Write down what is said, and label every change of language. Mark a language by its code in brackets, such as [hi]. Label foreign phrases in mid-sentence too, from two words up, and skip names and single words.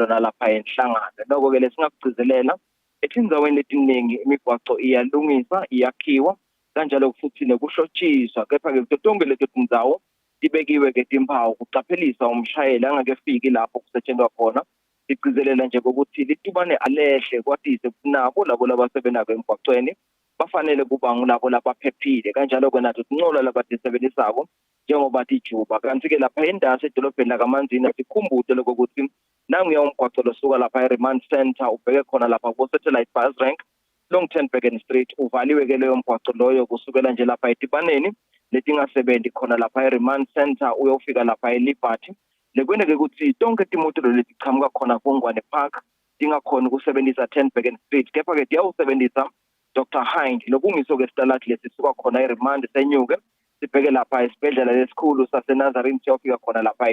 [ss] nalapha enhlangano noko-ke lesingakugcizelela etindzaweni letiningi imigwaqo iyalungisa iyakhiwa kanjalo futhi nekushotshiswa kepha-ke kuto tonke leto tindzawo tibekiwe-ke timphawu kucaphelisa umshayeli angakefiki lapho kusetshenzwa khona sigcizelela nje kokuthi litubane alehle kwatise nabo labo labasebenako emgwaqweni bafanele kuba ngulabo labaphephile kanjalo-ke nathi sincola labatisebenzisako njengoba tijuba kanti-ke lapha endasi edolobheni lakamanzini sikhumbuze lokokuthi nanguya umgwaqo losuka lapha e- [en] remand center [ss] ubheke khona lapha ku- [en] satellite bus rank [ss] long 10 Bergen Street uvaliwe-ke leyo mgwaqo loyo kusukela nje lapha etibaneni letingasebenzi khona lapha e- [en] remand center [ss] uyofika lapha e-Liberty lekwene-ke ukuthi tonke timoto letichamuka khona kuNgwane Park tingakhona ukusebenzisa 10 Bergen Street kepha-ke tiyawusebenzisa Dr. Hind lokungiso-ke sitaladi lesisuka khona e-remand senyuke sibheke lapha esibhedlela lesikhulu saseNazarene siyofika khona lapha